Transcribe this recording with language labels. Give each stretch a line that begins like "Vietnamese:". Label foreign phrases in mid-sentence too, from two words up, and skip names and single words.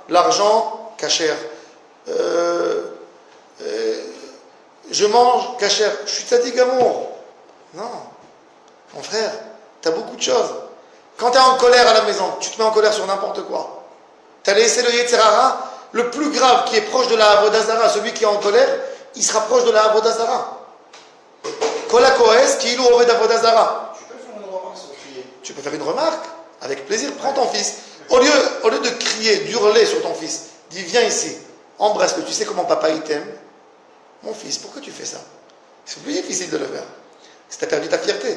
French: L'argent, kasher. Je mange kasher. Je suis
Hebrew: צדיק גמור.
French: Non. Mon frère, tu as beaucoup de choses. Quand tu es en colère à la maison, tu te mets en colère sur n'importe quoi. Tu as laissé le
Hebrew: יצר הרע,
French: le plus grave qui est proche de la
Hebrew: עבודה זרה,
French: celui qui est en colère, il se rapproche de la
Hebrew: עבודה זרה. כל הכועס כאילו עובד עבודה זרה.
French: Tu peux faire une remarque sans crier. Tu peux faire une remarque, avec plaisir, prends ton fils. Au lieu de crier, d'hurler sur ton fils, dis viens ici, embrasse-le. Tu sais comment papa il t'aime? Mon fils, pourquoi tu fais ça? C'est plus difficile de le faire. Si tu as perdu ta fierté.